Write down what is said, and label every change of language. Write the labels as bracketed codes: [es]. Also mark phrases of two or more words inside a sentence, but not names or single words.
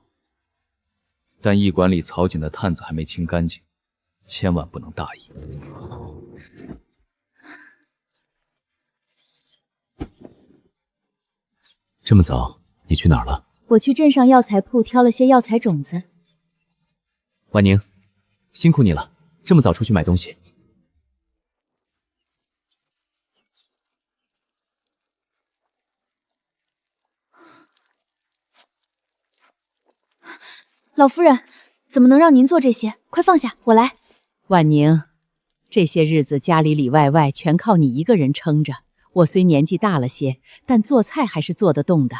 [zh] 但驛館裡曹景的探子還沒清乾淨，千萬不能大意。這麼早，你去哪兒了？我去鎮上藥材鋪挑了些藥材種子。婉寧，辛苦你了，這麼早出去買東西。老夫人，怎麼能讓您做這些？快放下，我來。婉寧，這些日子家裡裡外外全靠你一個人撐着， 我虽年紀大了些，但做菜還是做得動的。